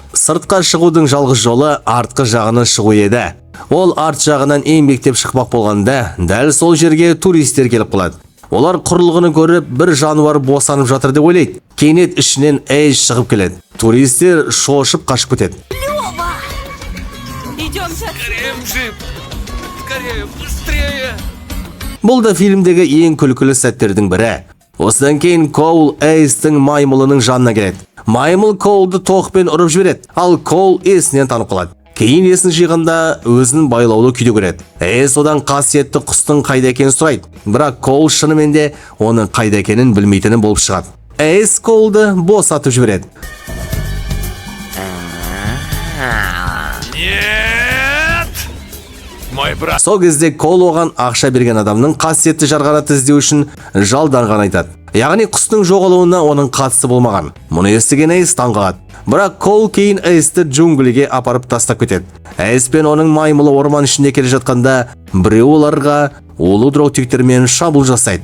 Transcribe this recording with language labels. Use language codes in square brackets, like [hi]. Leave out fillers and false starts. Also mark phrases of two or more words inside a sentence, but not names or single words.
[kk] Сыртқа шығудың жалғыз жолы артқы жағынан шығу еді. Ол арт жағынан еңбектеп шықпақ болғанда, дәл сол жерге туристер келіп қалады. Олар құрылғыны көріп, бір жануар босанып жатыр деп ойлайды. Кенет ішінен Эйс шығып келеді. Туристер шошып қашып кетеді. [ru] Лёва! Идемте отсюда. Джип! Скорее, быстрее! [kk] Бұл да фильмдегі ең күлкілі сәттердің бірі. Осыдан кейін Коул Эйстің маймылының жанына келеді. Маймыл Коулды тоқпен ұрып жібереді, ал Коул есінен танып қалады. Кейін есін жиғанда өзін байлаулы күйде көреді. Эйс одан қасиетті құстың қайда екенін сұрайды. Бірақ Коул шынымен де оның қайда екенін білмейтіні болып шығады. Эйс Коулды босатып жібереді. [ru] Нет! Мой брат! [kk] Сол кезде Коул оған ақша берген адамның қасиетті жарғанатты іздеу үшін жалданған айтады. Яғни құстың жоғалуына оның қатысы болмаған. Мұны естіген Эйс таң қалады. Бірақ Коул кейін Эйсті джунглиге апарып тастап кетеді. Эйс пен оның маймылы орман ішінде келе жатқанда біреу оларға улы дротиктермен шабуыл жасайды.